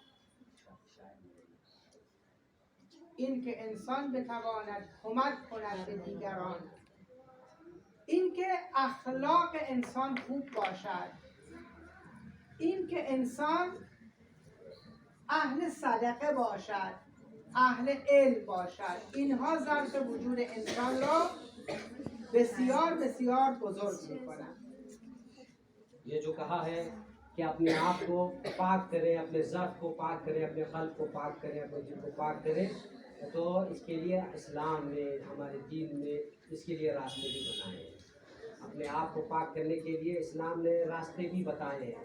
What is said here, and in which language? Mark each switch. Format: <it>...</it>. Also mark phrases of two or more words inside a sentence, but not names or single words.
<fa>کمک کند به دیگران، این که اخلاق انسان خوب باشد، این که انسان اهل صدقه باشد، اهل علم باشد، اینها ظرف وجود انسان را بسیار بسیار بزرگ میکنند.</fa> <ur>یہ جو کہا ہے کہ اپنے آپ کو پاک کریں، اپنے ظرف کو پاک کریں، اپنے قلب کو پاک کریں، اپنے دل کو پاک کریں، تو اس کے لیے اسلام نے ہمارے دین نے اس کے لیے راستے بھی بتائے ہیں. اپنے آپ کو پاک کرنے کے لیے اسلام نے راستے بھی بتائے ہیں.</ur>